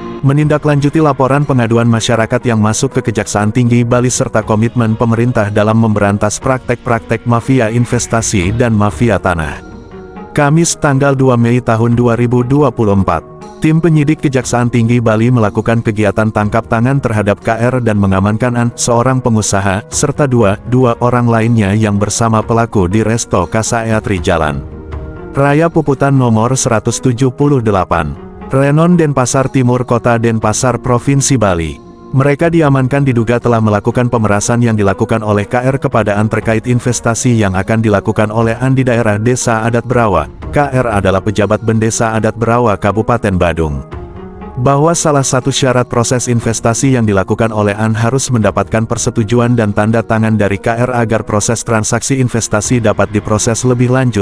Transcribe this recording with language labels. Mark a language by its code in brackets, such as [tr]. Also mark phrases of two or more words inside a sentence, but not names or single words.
[id] menindaklanjuti laporan pengaduan masyarakat yang masuk ke Kejaksaan Tinggi Bali serta komitmen pemerintah dalam memberantas praktek-praktek mafia investasi dan mafia tanah. Kamis tanggal 2 Mei tahun 2024, tim penyidik Kejaksaan Tinggi Bali melakukan kegiatan tangkap tangan terhadap KR dan mengamankan seorang pengusaha, serta dua orang lainnya yang bersama pelaku di Resto Casa Eatri Jalan Raya Puputan nomor 178. Renon Denpasar Timur Kota Denpasar Provinsi Bali. Mereka diamankan diduga telah melakukan pemerasan yang dilakukan oleh KR kepada An terkait investasi yang akan dilakukan oleh An di daerah Desa Adat Berawa. KR adalah pejabat Bendesa Adat Berawa Kabupaten Badung. Bahwa salah satu syarat proses investasi yang dilakukan oleh An harus mendapatkan persetujuan dan tanda tangan dari KR agar proses transaksi investasi dapat diproses lebih lanjut.